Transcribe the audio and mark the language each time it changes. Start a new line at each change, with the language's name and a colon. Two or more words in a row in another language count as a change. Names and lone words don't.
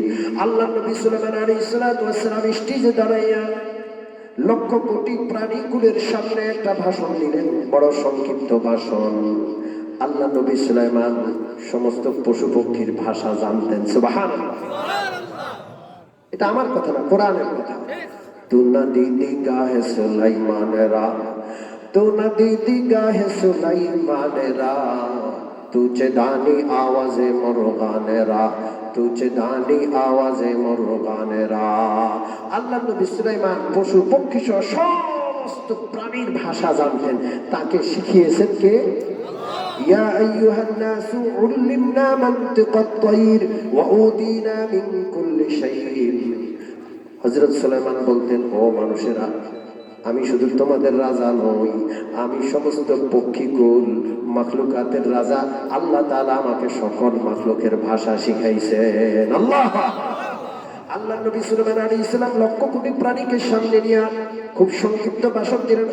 Bangla: আল্লাহ নবী সুলাইমান
Arabic: عليه السلام
Bangla: স্টেজে দাঁড়াইয়া লক্ষ কোটি প্রাণীকুলের সামনে একটা ভাষণ দিলেন, বড় সংক্ষিপ্ত ভাষণ। আল্লাহ নবী সুলাইমান সমস্ত পশু পক্ষীর ভাষা জানতেন। সুবহানাল্লাহ! এটা আমার কথা না, কোরআনের কথা।
Persian: تو ندیدی گاهی سلیمان را، تو ندیدی گاهی سلیمان را، تو چه دانی آواز مرغان را، تو چه دانی آواز مرغان را.
Bangla: আল্লাহ নবী সুলাইমান পশু পক্ষী সহ সমস্ত প্রাণীর ভাষা জানতেন। তাকে শিখিয়েছেন কে?
Arabic: يا أيها الناس علمنا منطق الطير وأوتينا من كل شيء.
Bangla: হযরত সুলাইমান বলতেন, ও মানুষেরা, আমি শুধু তোমাদের রাজা নই, আমি সমস্ত পক্ষীকুল মাখলুকাতের রাজা। আল্লাহ তাআলা আমাকে সকল মাখলুকের ভাষা শিখাইছেন। আল্লাহ! আল্লাহ নবী সুলাইমান
Arabic: عليه السلام
Bangla: লক্ষ কোটি প্রাণীকে সামনে নিয়ে খুব সংক্ষিপ্ত ভাষণ দিলেন।